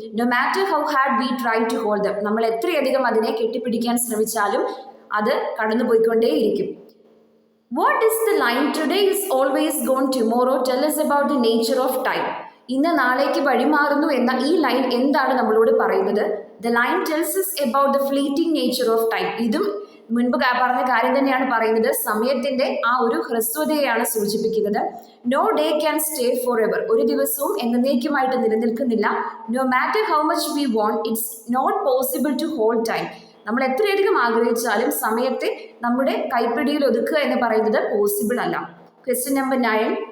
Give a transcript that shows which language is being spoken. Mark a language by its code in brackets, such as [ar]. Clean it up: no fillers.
[en] No matter how hard we try to hold them. [ml] നമ്മൾ എത്രയധികം അതിനെ കെട്ടിപ്പിടിക്കാൻ ശ്രമിച്ചാലും അത് കടന്നുപോയിക്കൊണ്ടേയിരിക്കും. [en] What is the line today is always gone tomorrow tell us about the nature of time? [ml] ഇന്ന് നാളേക്ക് വഴിമാറുന്നു എന്ന ഈ ലൈൻ എന്താണ് നമ്മളോട് പറയുന്നത്? [en] The line tells us about the fleeting nature of time. [ml] ഇതും മുൻപ് പറഞ്ഞ കാര്യം തന്നെയാണ് പറയുന്നത്. സമയത്തിന്റെ ആ ഒരു ഹ്രസ്വതയെയാണ് സൂചിപ്പിക്കുന്നത്. [en] No day can stay forever. [ml] ഒരു ദിവസവും എന്നേക്കുമായിട്ട് നിലനിൽക്കുന്നില്ല. [en] No matter how much we want, it's not possible to hold time. [ml] നമ്മൾ എത്രയധികം ആഗ്രഹിച്ചാലും സമയത്തെ നമ്മുടെ കൈപ്പിടിയിൽ ഒതുക്കുക എന്ന് പറയുന്നത് പോസിബിൾ അല്ല. Question number 9.